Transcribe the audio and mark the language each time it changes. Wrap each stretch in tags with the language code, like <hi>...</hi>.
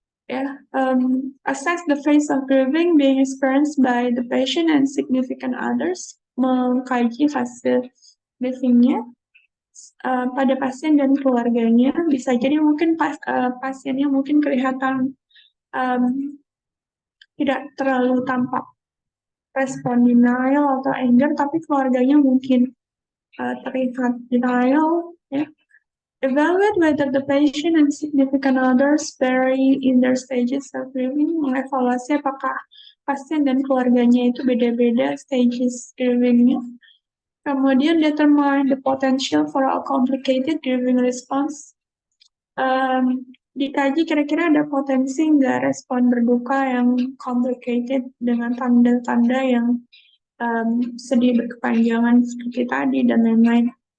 <en>Ya, assess the phase of grieving being experienced by the patient and significant others,</en> <id>mengkaji fase grievingnya pada pasien dan keluarganya. Bisa jadi mungkin pasiennya mungkin kelihatan tidak terlalu tampak respon denial atau anger, tapi keluarganya mungkin terlihat denial. Ya.</id> <en>Evaluate whether the patient and significant others vary in their stages of grieving.</en> <id>Mengevaluasi apakah pasien dan keluarganya itu beda-beda stages grievingnya.</id> <en>Kemudian determine the potential for a complicated grieving response.</en> <id>Dikaji kira-kira ada potensi nggak respon berduka yang complicated dengan tanda-tanda yang sedih berkepanjangan seperti tadi dan lain-lain.</id>